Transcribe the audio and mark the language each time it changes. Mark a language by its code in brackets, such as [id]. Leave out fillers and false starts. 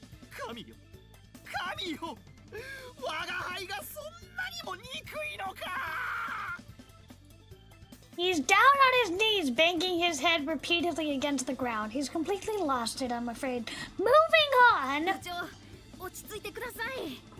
[ja] 神よ神よ、我が輩がそんなにも憎いのか。 [en] He's down on his knees, banging his head repeatedly against the ground. He's completely lost it, I'm afraid. Moving on. [ja] 部長、落ち着いてください。